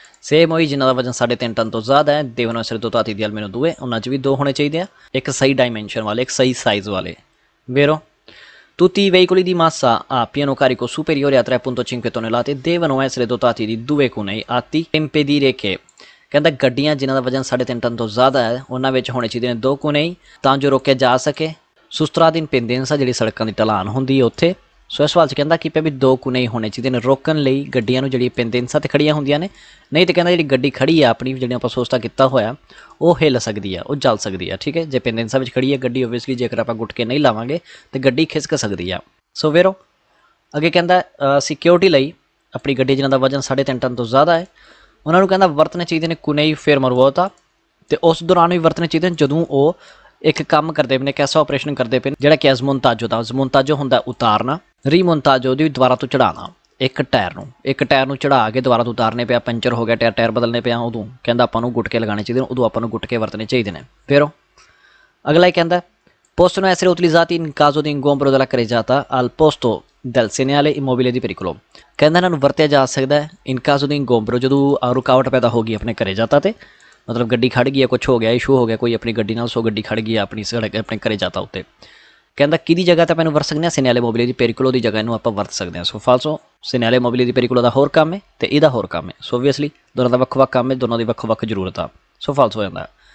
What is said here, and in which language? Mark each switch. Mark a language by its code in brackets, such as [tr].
[pa] Same ਉਹੀ ਜਿਨ੍ਹਾਂ ਦਾ ਵਜ਼ਨ 3.5 ਟਨ ਤੋਂ ਜ਼ਿਆਦਾ ਹੈ, [it] devono essere dotati di almeno 2, [pa] ਉਹਨਾਂ 'ਚ ਵੀ 2 ਹੋਣੇ ਚਾਹੀਦੇ ਆ, ਇੱਕ ਸਹੀ ਡਾਇਮੈਂਸ਼ਨ ਵਾਲੇ, ਇੱਕ ਸਹੀ ਸਾਈਜ਼ ਵਾਲੇ। [it] ਵੇਰੋ, tutti i veicoli di massa a pieno carico superiore a 3.5 tonnellate devono essere dotati di 2 cunei atti per impedire che। [pa] ਕਹਿੰਦਾ ਗੱਡੀਆਂ ਜਿਨ੍ਹਾਂ ਦਾ ਵਜ਼ਨ 3.5 ਟਨ ਤੋਂ ਜ਼ਿਆਦਾ ਹੈ, ਉਹਨਾਂ ਵਿੱਚ ਹੋਣੇ ਚਾਹੀਦੇ ਨੇ 2 ਕੁਨੇਈ ਤਾਂ ਜੋ ਰੋਕਿਆ ਜਾ ਸਕੇ ਸੁਸਤਰਾ ਦੀ ਇੰਪੈਂਡੈਂਸ, ਜਿਹੜੀ ਸੜਕਾਂ ਦੀ ਢਲਾਨ ਹੁੰਦੀ ਹੈ ਉੱਥੇ। ਸੋ ਇਸ ਸਵਾਲ 'ਚ ਕਹਿੰਦਾ ਕਿ ਵੀ 2 ਕੁਨੇਈ ਹੋਣੇ ਚਾਹੀਦੇ ਨੇ ਰੋਕਣ ਲਈ ਗੱਡੀਆਂ ਨੂੰ ਜਿਹੜੀ ਪੈਂਡੈਂਸਾਂ 'ਤੇ ਖੜੀਆਂ ਹੁੰਦੀਆਂ ਨੇ। ਨਹੀਂ ਤਾਂ ਕਹਿੰਦਾ ਜਿਹੜੀ ਗੱਡੀ ਖੜੀ ਆ ਆਪਣੀ, ਜਿਹੜੀ ਆਪਾਂ ਸੋਸਤਾ ਕੀਤਾ ਹੋਇਆ, ਉਹ ਹਿੱਲ ਸਕਦੀ ਆ, ਉਹ ਚੱਲ ਸਕਦੀ ਆ, ਠੀਕ ਹੈ। ਜੇ ਪੈਂਡੈਂਸਾਂ ਵਿੱਚ ਖੜੀ ਹੈ ਗੱਡੀ, ਓਬਵੀਅਸਲੀ ਜੇਕਰ ਆਪਾਂ ਗੁਟਕੇ ਨਹੀਂ ਲਾਵਾਂਗੇ ਤਾਂ ਗੱਡੀ ਖਿਸਕ ਸਕਦੀ ਆ। ਸੋ ਵੇਰੋ, ਅੱਗੇ ਕਹਿੰਦਾ ਸਿਕਿਉਰਿਟੀ ਲਈ ਆਪਣੀ ਗੱਡੀ ਜਿਨ੍ਹਾਂ ਦਾ ਵਜ਼ਨ 3.5 ਟਨ ਤੋਂ ਜ਼ਿਆਦਾ ਹੈ, ਉਹਨਾਂ ਨੂੰ ਕਹਿੰਦਾ ਵਰਤਣੇ ਚਾਹੀਦੇ ਨੇ ਕੁਨੇਈ ਫੇਰਮਾਰਵੋਤਾ, ਅਤੇ ਉਸ ਦੌਰਾਨ ਵੀ ਵਰਤਣੇ ਚਾਹੀਦੇ ਨੇ ਜਦੋਂ ਉਹ ਇੱਕ ਕੰਮ ਕਰਦੇ ਪਏ ਨੇ, ਇੱਕ ਐਸਾ ਆਪਰੇਸ਼ਨ ਕਰਦੇ ਪਏ ਨੇ ਜਿਹੜਾ ਕਿ ਜ਼ਮੋਨਤਾਜੋ ਦਾ। ਜ਼ਮੋਨਤਾਜੋ ਹੁੰਦਾ ਉਤਾਰਨਾ, ਰੀਮੋਨਤਾਜੋ ਦੀ ਦੁਬਾਰਾ ਤੋਂ ਚੜ੍ਹਾਉਣਾ। ਇੱਕ ਟਾਇਰ ਨੂੰ ਚੜ੍ਹਾ ਕੇ ਦੁਬਾਰਾ ਤੋਂ ਉਤਾਰਨੇ ਪਿਆ, ਪੰਚਰ ਹੋ ਗਿਆ ਟਾਇਰ ਬਦਲਣੇ ਪਿਆ, ਉਦੋਂ ਕਹਿੰਦਾ ਆਪਾਂ ਨੂੰ ਗੁਟਕੇ ਲਗਾਉਣੇ ਚਾਹੀਦੇ ਨੇ, ਉਦੋਂ ਆਪਾਂ ਨੂੰ ਗੁਟਕੇ ਵਰਤਣੇ ਚਾਹੀਦੇ ਨੇ। ਫਿਰ ਅਗਲਾ ਹੀ ਕਹਿੰਦਾ [it] possono essere utilizzati in caso di ingombro della carreggiata al posto del segnale immobile di pericolo। [pa] ਕਹਿੰਦਾ ਇਹਨਾਂ ਨੂੰ ਵਰਤਿਆ ਜਾ ਸਕਦਾ ਹੈ ਇਨ ਕਾਜ਼ੋ ਦੀ ਇੰਗੋਂਬਰੋ, ਜਦੋਂ ਰੁਕਾਵਟ ਪੈਦਾ ਹੋ ਗਈ ਆਪਣੇ ਘਰੇ ਜਾਤਾ 'ਤੇ, ਮਤਲਬ ਗੱਡੀ ਖੜ੍ਹ ਗਈ ਹੈ, ਕੁਛ ਹੋ ਗਿਆ, ਇਸ਼ੂ ਹੋ ਗਿਆ ਕੋਈ ਆਪਣੀ ਗੱਡੀ ਨਾਲ, ਸੋ ਗੱਡੀ ਖੜ੍ਹ ਗਈ ਹੈ ਆਪਣੀ ਸੜਕ ਆਪਣੇ ਘਰੇ ਜਾਤਾ ਉੱਤੇ। ਕਹਿੰਦਾ ਕਿਹਦੀ ਜਗ੍ਹਾ 'ਤੇ ਆਪਾਂ ਇਹਨੂੰ ਵਰਤ ਸਕਦੇ ਹਾਂ? ਸੈਨਿਆਲੇ ਮੋਬਿਲੇ ਦੀ ਪੈਰੀਕੋਲੋ ਦੀ ਜਗ੍ਹਾ ਇਹਨੂੰ ਆਪਾਂ ਵਰਤ ਸਕਦੇ ਹਾਂ। ਸੋ ਫਾਲਸੋ, ਸੈਨਿਆਲੇ ਮੋਬਿਲੇ ਦੀ ਪੈਰੀਕੋਲੋ ਦਾ ਹੋਰ ਕੰਮ ਹੈ ਅਤੇ ਇਹਦਾ ਹੋਰ ਕੰਮ ਹੈ। ਸੋ ਓਬਵੀਅਸਲੀ ਦੋਨਾਂ ਦਾ ਵੱਖ ਵੱਖ ਕੰਮ ਹੈ, ਦੋਨਾਂ ਦੀ ਵੱਖ ਵੱਖ ਜ਼ਰੂਰਤ ਆ। ਸੋ ਫਾਲਸ ਹੋ ਜਾਂਦਾ।